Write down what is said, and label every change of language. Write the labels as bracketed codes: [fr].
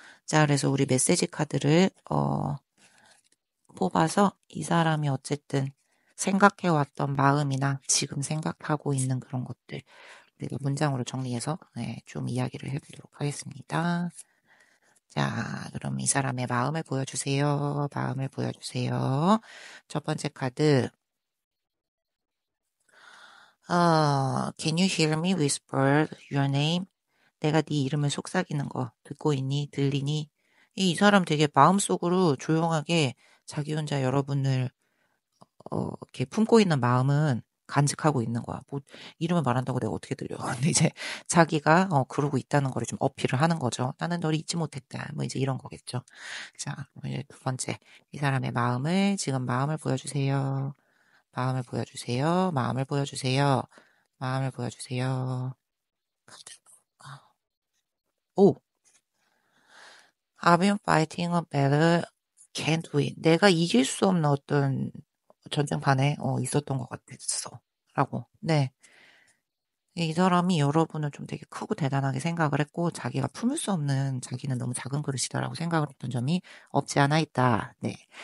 [ko] 자 그래서 우리 메시지 카드를 뽑아서 이 사람이 어쨌든 생각해 왔던 마음이나 지금 생각하고 있는 그런 것들 우리가 문장으로 정리해서 좀 이야기를 해 보도록 하겠습니다. 자 그럼 이 사람의 마음을 보여주세요. 마음을 보여주세요. 첫 번째 카드 [en] "Can you hear me whisper your name?" [ko] 내가 네 이름을 속삭이는 거 듣고 있니? 들리니? 이 사람 되게 마음속으로 조용하게 자기 혼자 여러분을 이렇게 품고 있는 마음은 간직하고 있는 거야. 뭐 이름을 말한다고 내가 어떻게 들려. 근데 이제 자기가 그러고 있다는 거를 좀 어필을 하는 거죠. '나는 너를 잊지 못했다.' 뭐 이제 이런 거겠죠. 자 이제 두 번째 이 사람의 마음을 지금 마음을 보여주세요. 마음을 보여주세요. 마음을 보여주세요. 마음을 보여주세요. 아. 오. [en] I've been fighting a battle, can't win. [ko] 내가 이길 수 없는 어떤 전쟁판에 있었던 것 같았어. 라고. 네. 이 사람이 여러분을 좀 되게 크고 대단하게 생각을 했고 자기가 품을 수 없는 자기는 너무 작은 그릇이다라고 생각을 했던 점이 없지 않아 있다. 네.